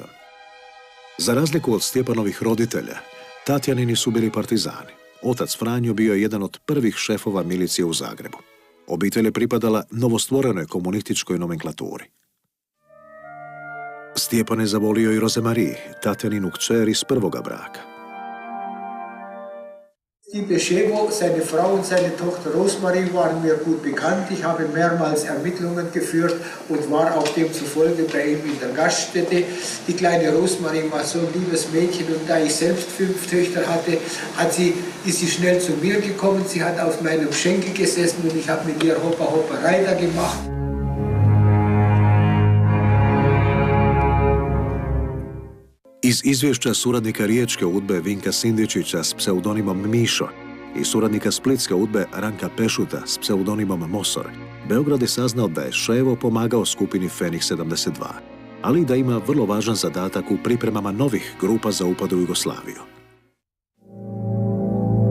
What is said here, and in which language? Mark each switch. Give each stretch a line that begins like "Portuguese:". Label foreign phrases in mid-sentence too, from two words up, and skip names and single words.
Croatian: Za razliku od Stjepanovih roditelja, Tatjanini su bili partizani. Otac Franjo bio je jedan od prvih šefova milicije u Zagrebu. Obitelj je pripadala novostvorenoj komunističkoj nomenklaturi. Stjepan je zavolio i Rozemariji, Tatjaninu kćer iz prvoga braka.
German: Liebe Schewo, seine Frau und seine Tochter Rosemarie waren mir gut bekannt. Ich habe mehrmals Ermittlungen geführt und war auch demzufolge bei ihm in der Gaststätte. Die kleine Rosemarie war so ein liebes Mädchen und da ich selbst 5 Töchter hatte, ist sie schnell zu mir gekommen. Sie hat auf meinem Schenkel gesessen und ich habe mit ihr Hoppa Hoppa Reiter gemacht.
Croatian: Iz izvješća suradnika riječke UDBE Vinka Sindičića s pseudonimom Mišo i suradnika splitske UDBE Ranka Pešuta s pseudonimom Mosor, Beograd je saznao da je Ševo pomagao skupini Feniks 72, ali i da ima vrlo važan zadatak u pripremama novih grupa za upad u Jugoslaviju.